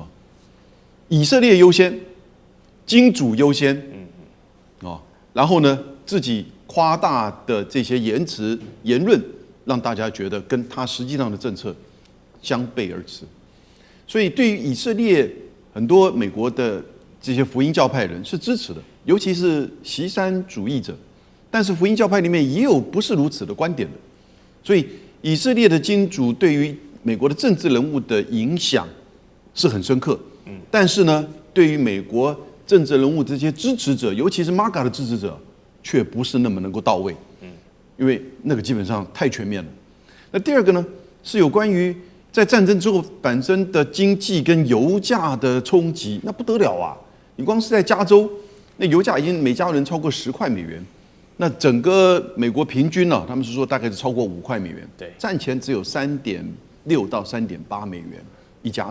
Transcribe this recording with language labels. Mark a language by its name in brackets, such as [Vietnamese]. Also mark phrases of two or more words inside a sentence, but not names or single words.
[Chinese] 以色列優先，金主優先。然後呢，自己誇大的這些言辭言論，讓大家覺得跟他實際上的政策相背而馳。所以對於以色列，很多美國的這些福音教派人是支持的，尤其是錫山主義者。但是福音教派裡面也有不是如此的觀點的。所以以色列的金主對於美國的政治人物的影響是很深刻。但是呢，對於美國政治人物這些支持者，尤其是 MAGA 的支持者，卻不是那麼能夠到位。因為那個基本上太全面了。那第二個呢，是有關於在戰爭之後本身的經濟跟油價的衝擊，那不得了啊！你光是在加州，那油價已經每加侖超過10塊美元。那整個美國平均呢，他們是說大概是超過5塊美元。对，戰前只有3.6到3.8美元一加侖。